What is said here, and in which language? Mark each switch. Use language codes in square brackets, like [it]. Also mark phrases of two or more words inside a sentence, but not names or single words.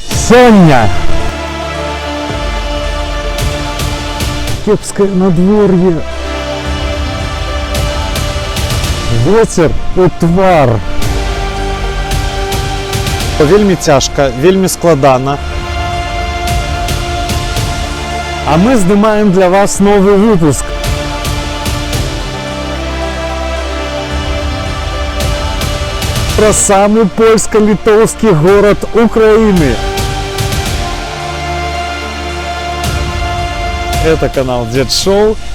[be] Соня! Кепское надворье. Ветер у твар. Вельмі цяжка, вельмі складана. [ru] А мы здымаем для вас новый выпуск. Про самый польско-литовский город Украины. Это канал Дед Шоу.